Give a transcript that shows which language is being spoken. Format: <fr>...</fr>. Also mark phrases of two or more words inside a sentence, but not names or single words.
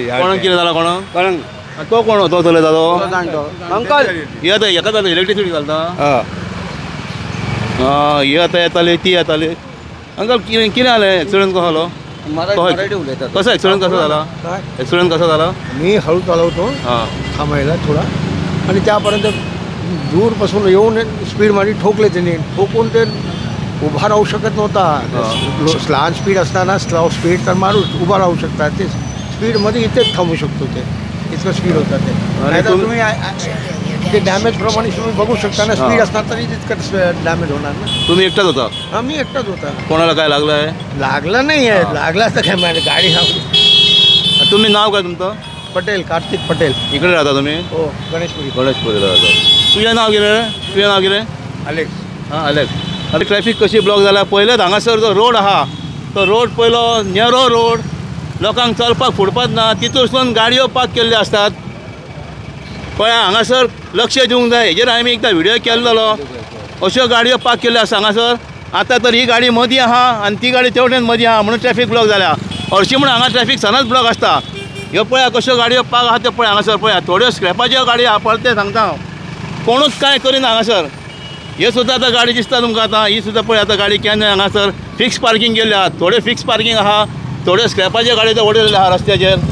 <kok>कोणाक कितें जालां कोणाक कोणाक तो कोण तो चलयतालो अंकल येता हेका जाता इलेक्ट्रिसिटी घालता हय ही आतां येताली ती येताली अंकल कितें जालें एक्सिडेंट कसो जालो मराठी उलयतात कसो एक्सिडेंट कसो जाला काय एक्सिडेंट कसो जाला</kok> <mr>मी हळू चालवतो हां थांबायला थोडा आणि त्यापर्यंत दूरपासून येऊन स्पीड माझी ठोकले त्यांनी ठोकून ते उभा राहू शकत नव्हता लहान स्पीड असताना</mr> <en>slow speed</en> <mr>तर माणूस उभा राहू शकतात ते स्पीडमध्ये इथेच थांबू शकतो ते इतकं स्पीड होतं ते नाहीतर तुम्ही ते डॅमेज प्रमाणे तुम्ही बघू शकता ना स्पीड असणार तरी तितकं डॅमेज होणार ना तुम्ही एकटाच होता आम्ही एकटाच होता कोणाला काय लागलं आहे लागला नाही आहे लागला असतं काय माझी गाडी तुम्ही नाव काय तुमचं पटेल कार्तिक पटेल इकडे राहता तुम्ही हो गणेशपुरी गणेशपुरीला राहता</mr> <kok>तुझें नाव कितें तुझें नाव कितें अलेक्स हां अलेक्स आतां ट्रॅफिक कशी ब्लॉक जाला पयलेच हांगासर जो रोड आहा तो रोड पयलो</kok> <en>narrow road</en> <kok>लोकांक चलपाक फुडपाक ना तितून गाडयो पार्क केल्ल्यो असतात पळय हांगासर लक्ष दिवंक जाय हेजेर आमी एकदां व्हिडियो केल्लो अश्यो गाडयो पार्क केल्ल्यो आसा हांगासर आतां तर ही गाडी मदीं आहा आनी ती गाडी तेवटेन मदीं आहा म्हणून</kok> <en>traffic block</en> <kok>जाल्या हरशीं म्हणून हांगा</kok> <en>traffic always block</en> <kok>आसता ह्यो पळया कश्यो गाडयो पार्क आहा त्यो पळय हांगासर पळया थोड्यो स्क्रॅपाच्यो गाडयो आहा पळय सांगता हांव कोणूच कांय करिना हांगासर हे सुद्दां आतां गाडी दिसता तुमकां आतां ही सुद्दां पळय आतां गाडी केन्ना हांगासर</kok> <en>fix parking</en> <kok>केल्ली आहा थोड्यो</kok> <en>fix parking</en> <kok>आहा थोड्यो स्क्रॅपाच्यो गाडयो त्यो उडयल्ल्यो आहा रस्त्याचेर</kok>